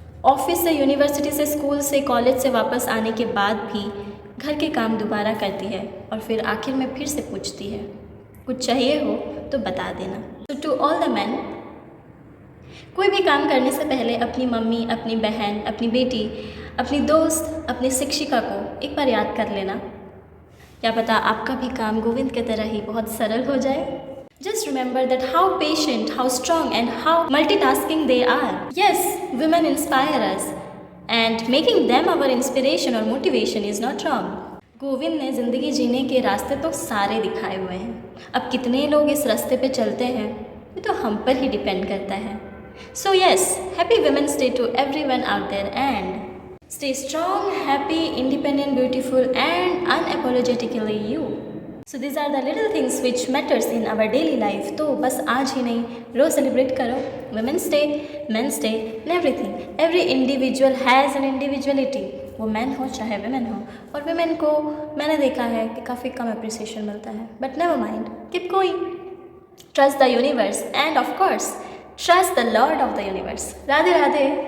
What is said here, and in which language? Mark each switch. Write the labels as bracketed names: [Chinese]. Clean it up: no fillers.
[Hindi] Office से, university से, school से, कॉलेज से वापस आने के बाद भी घर के काम दोबारा करती है और फिर आखिर में फिर से पूछती है, कुछ चाहिए हो तो बता देना। तो [English] to all the man, [Hindi] कोई भी काम करने से पहले अपनी मम्मी, अपनी बहन, अपनी बेटी, अपनी दोस्त, अपनी शिक्षिका को एक बार याद कर लेना। क्या पता आपका भी काम गोविंद की तरह ही बहुत सरल हो जाए। [English] Just remember that how patient, how strong and how multitasking they are. Yes, women inspire us and making them our inspiration or motivation is not wrong. [Hindi] Govind ने ज़िंदगी जीने के रास्ते तो सारे दिखाए हुए हैं, अब कितने लोग इस रास्ते पे चलते हैं ये तो हम पर ही डिपेंड करता है। [English] So yes, happy Women's Day to everyone out there and stay strong, happy, independent, beautiful and unapologetically you. So these are the little things which matters in our daily life. [Hindi] तो बस आज ही नहीं, रोज़ celebrate करो [English] Women's Day, Men's Day and everything. Every individual has an individuality. [Hindi] वो man हो चाहे women हो, और women को मैंने देखा है कि काफ़ी कम अप्रिसिएशन मिलता है। [English] But never mind, keep going. Trust the universe and of course, trust the Lord of the universe. [Hindi] Radhe Radhe.